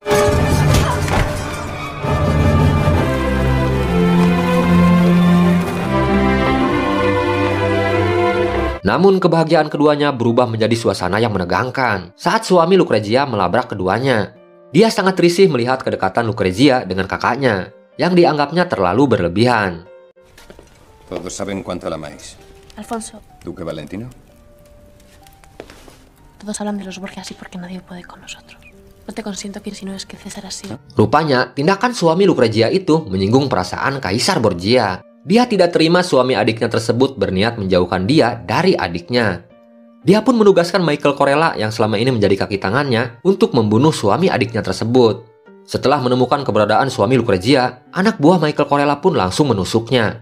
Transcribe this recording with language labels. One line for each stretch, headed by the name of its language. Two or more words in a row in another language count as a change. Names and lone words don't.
Indonesian: Namun kebahagiaan keduanya berubah menjadi suasana yang menegangkan saat suami Lucrezia melabrak keduanya. Dia sangat risih melihat kedekatan Lucrezia dengan kakaknya yang dianggapnya terlalu berlebihan.
Spanish: Todos saben cuánto la amáis. Alfonso. Duque Valentino. Todos hablan de los Borgia así porque nadie puede con nosotros. No te consiento que si no es que César así.
Indonesian: Rupanya tindakan suami Lucrezia itu menyinggung perasaan Kaisar Borgia. Dia tidak terima suami adiknya tersebut berniat menjauhkan dia dari adiknya. Dia pun menugaskan Michael Corella yang selama ini menjadi kaki tangannya untuk membunuh suami adiknya tersebut. Setelah menemukan keberadaan suami Lucrezia, anak buah Michael Corella pun langsung menusuknya.